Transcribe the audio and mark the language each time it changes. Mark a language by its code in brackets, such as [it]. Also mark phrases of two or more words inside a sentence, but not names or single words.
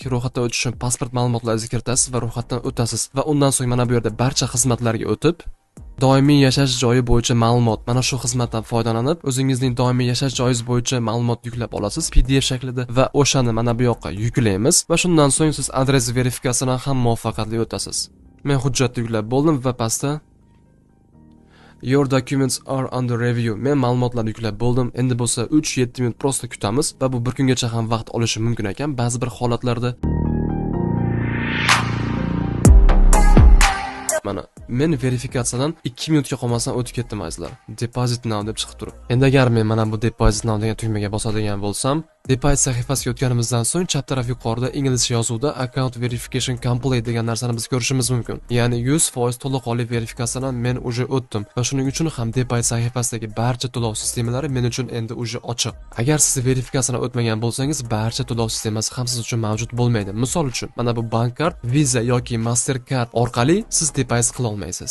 [uz] Ro'yxatdan o'tish uchun pasport ma'lumotlaringizni kiritasiz va ro'yxatdan o'tasiz va undan so'ng mana bu yerda barcha xizmatlarga o'tib doimiy yashash joyi bo'yicha ma'lumot, mana shu xizmatdan foydalanib, o'zingizning doimiy yashash joyingiz bo'yicha ma'lumot yuklab olasiz PDF shaklida va o'shani mana bu yoqqa yuklaymiz va shundan so'ng siz adres verifikatsiyasidan ham muvaffaqiyatli o'tasiz. Men hujjatni yuklab bo'ldim va pastda [en] Your documents are under review. [uz] Men ma'lumotlarni yuklab bo'ldim. Endi bo'lsa 3-7 minut prosta kutamiz va bu bir kungacha ham vaqt olishi mumkin ekan ba'zi bir holatlarda. Mana men verifikatsiyadan 2 minutga qolmasdan o'tib ketdim azizlar. [en] Deposit now [uz] deb chiqib turib. Endi agar men mana bu [en] deposit now [uz] degan tugmaga bosadigan bo'lsam, deposit sahifasiga o'tganimizdan so'ng chap taraf yuqorida inglizcha yozuvda [en] account verification complete [uz] degan narsani biz ko'rishimiz mumkin. Ya'ni 100% to'liqli verifikatsiyadan men uje o'tdim va shuning uchun ham deposit sahifasidagi barcha to'lov sistemalari men uchun endi uje ochiq. Agar siz verifikatsiyadan o'tmagan bo'lsangiz, barcha to'lov sistemasi ham siz uchun mavjud bo'lmaydi. Misol uchun, mana bu [en] bank kart, [uz] Visa yoki Mastercard orqali siz deposit qila olmaysiz.